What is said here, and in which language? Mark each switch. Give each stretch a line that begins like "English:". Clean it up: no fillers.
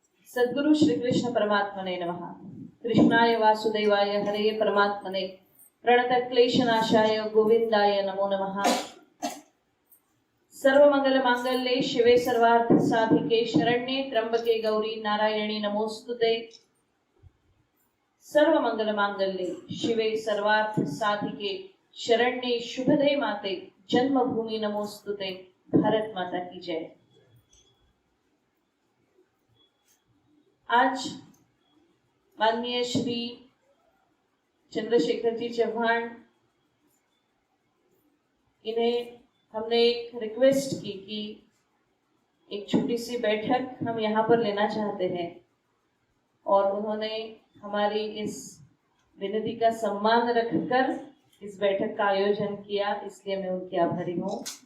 Sanskrit: सद्गुरु श्री कृष्ण परमात्मने नमः। कृष्णाय वासुदेवाय हरे परमात्मने प्रणत क्लेशनाशाय गोविंदाय नमो नमः। सर्वमंगल मांगल्ये शिवे सर्वार्थ साधिके शरण्ये त्र्यंबके गौरी नारायणी नमोस्तुते। सर्वमंगल मांगल्ये शिवे सर्वार्थ साधिके शरण्ये शुभदे माते जन्मभूमि नमोस्तुते।
Hindi: भारत माता की जय। आज माननीय श्री चंद्रशेखर जी चौहान, इन्हें हमने एक रिक्वेस्ट की कि एक छोटी सी बैठक हम यहाँ पर लेना चाहते हैं और उन्होंने हमारी इस विनती का सम्मान रखकर इस बैठक का आयोजन किया, इसलिए मैं उनकी आभारी हूँ।